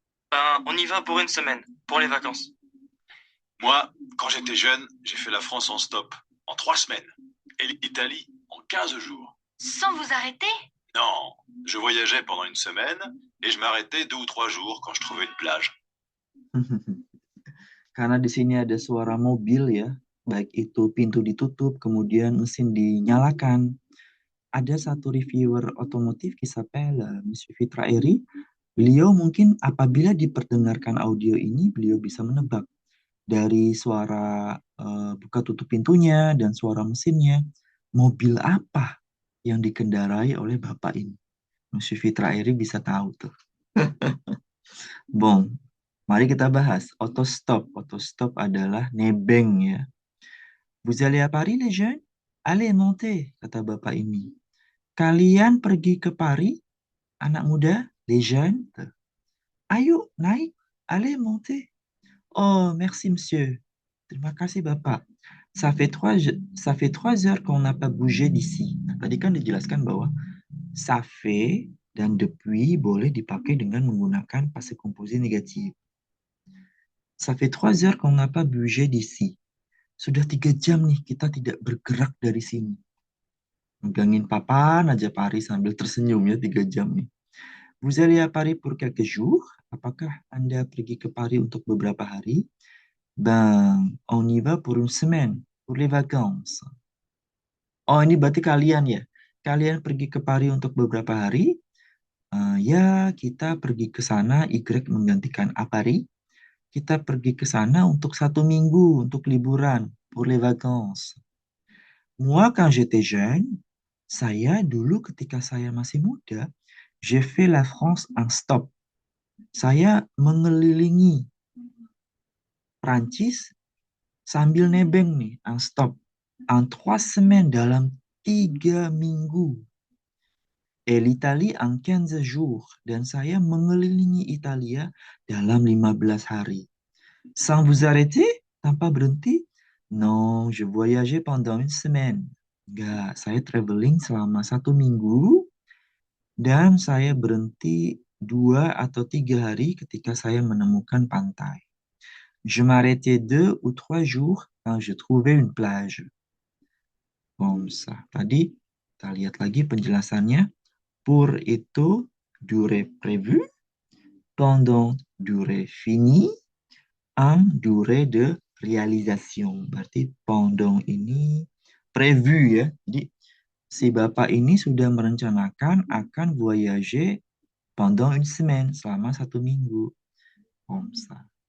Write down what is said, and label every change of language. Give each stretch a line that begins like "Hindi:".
French: Ben, on y va pour une semaine, pour les vacances. Moi, quand j'étais jeune, j'ai fait la France en stop, en 3 semaines. Et l'Italie en 15 jours. Sans vous arrêter? Non, je voyageais pendant une semaine et je m'arrêtais 2 ou 3 jours quand je trouvais une plage.
Indonesian: Karena di sini ada suara mobil ya, baik itu pintu ditutup, kemudian mesin dinyalakan. Ada satu reviewer otomotif
French: qui s'appelle
Indonesian: Monsieur Fitra Eri. Beliau mungkin apabila diperdengarkan audio ini, beliau bisa menebak dari suara buka tutup pintunya dan suara mesinnya, mobil apa yang dikendarai oleh bapak ini. Monsieur Fitra Eri bisa tahu tuh.
French: Bon,
Indonesian: mari kita bahas autostop. Autostop adalah nebeng ya.
French: Vous allez à Paris les jeunes? Allez montez,
Indonesian: kata bapak ini. Kalian pergi ke Paris, anak muda,
French: les jeunes?
Indonesian: Ayo naik,
French: allez montez.
Indonesian: Oh,
French: merci monsieur.
Indonesian: Terima kasih bapak.
French: Ça fait 3 heures qu'on n'a pas bougé d'ici.
Indonesian: Nah, tadi kan dijelaskan bahwa ça fait dan depuis boleh dipakai dengan menggunakan passé composé négatif.
French: Ça fait 3 heures qu'on n'a pas bougé d'ici.
Indonesian: Sudah 3 jam nih kita tidak bergerak dari sini. Megangin papan aja Paris sambil tersenyum ya 3 jam nih.
French: Vous allez à Paris pour quelques jours?
Indonesian: Apakah Anda pergi ke Paris untuk beberapa hari?
French: Ben, on y va pour une semaine, pour les vacances.
Indonesian: Oh, ini berarti kalian ya. Kalian pergi ke Paris untuk beberapa hari? Ya, kita pergi ke sana, Y menggantikan à Paris. Kita pergi ke sana untuk 1 minggu, untuk liburan,
French: pour les vacances. Moi, quand j'étais jeune,
Indonesian: saya dulu ketika saya masih muda,
French: j'ai fait la France en stop.
Indonesian: Saya mengelilingi Prancis sambil nebeng nih,
French: en stop. En 3 semaines,
Indonesian: dalam 3 minggu.
French: Et l'Italie en 15 jours.
Indonesian: Dan saya mengelilingi Italia dalam 15 hari.
French: Sans vous arrêter,
Indonesian: tanpa berhenti?
French: Non, je voyageais pendant une semaine.
Indonesian: Enggak, saya traveling selama 1 minggu dan saya berhenti 2 atau 3 hari ketika saya menemukan pantai.
French: Je m'arrêtais 2 ou 3 jours quand je trouvais une plage. Comme ça.
Indonesian: Tadi kita lihat lagi penjelasannya.
French: Pour itu durée prévue, pendant durée finie, en durée de réalisation.
Indonesian: Berarti pendant ini prévu ya. Jadi si bapak ini sudah merencanakan akan
French: voyager pendant une semaine,
Indonesian: selama 1 minggu.
French: Comme ça.